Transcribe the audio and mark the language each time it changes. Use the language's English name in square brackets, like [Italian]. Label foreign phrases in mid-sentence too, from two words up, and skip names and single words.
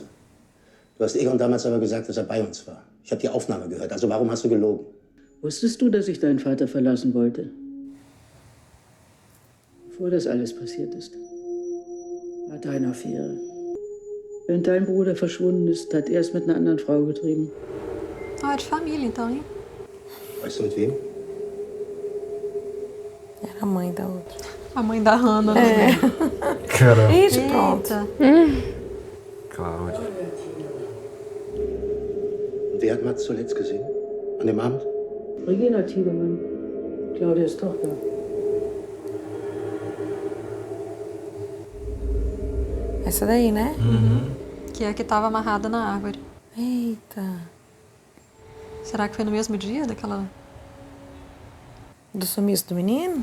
[German] Du hast Egon damals aber gesagt, dass er bei uns war. Ich habe die Aufnahme gehört, also warum hast du gelogen? Wusstest du, dass ich deinen Vater verlassen wollte? Bevor das alles passiert ist. Hatte eine Affäre. Wenn dein Bruder verschwunden ist, hat er es mit einer anderen Frau getrieben. [Portuguese] Ah, de família, então, hein? [German] Weißt du mit wem? [Portuguese] Era a mãe da outra. A mãe da Hannah, né? Caramba. Ixi, pronto. Cláudia. [German] Und wer hat Mats zuletzt gesehen? An dem Abend? Regina Tiedemann, Claudias Tochter. [Portuguese] Essa daí, né? Que é a que estava amarrada na árvore. Eita. Será que foi no mesmo dia daquela... Do sumiço do menino?